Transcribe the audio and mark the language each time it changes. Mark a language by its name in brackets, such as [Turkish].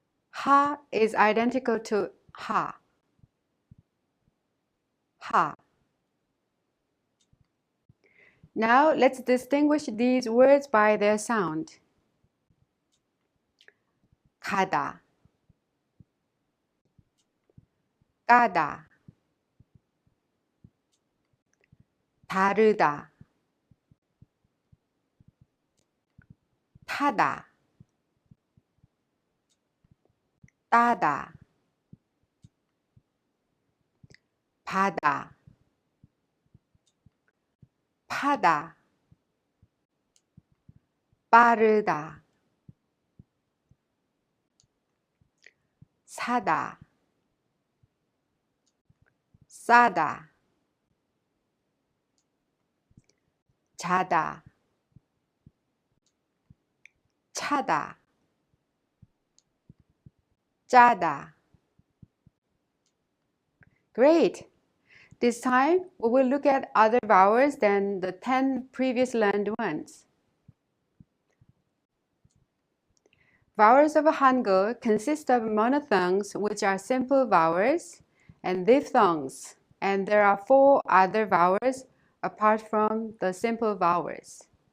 [English] Ha is identical to ha, ha. Now let's distinguish these words by their sound. [Korean] 가다, 까다, 다르다, 타다, 따다, 바다, 파다, 빠르다, 사다, 싸다, 자다, 차다, 짜다. [English] Great! This time, we will look at other vowels than the 10 previous learned ones. Vowels of hangeul consist of monophthongs, which are simple vowels, and diphthongs, and there are 4 other vowels apart from the simple vowels.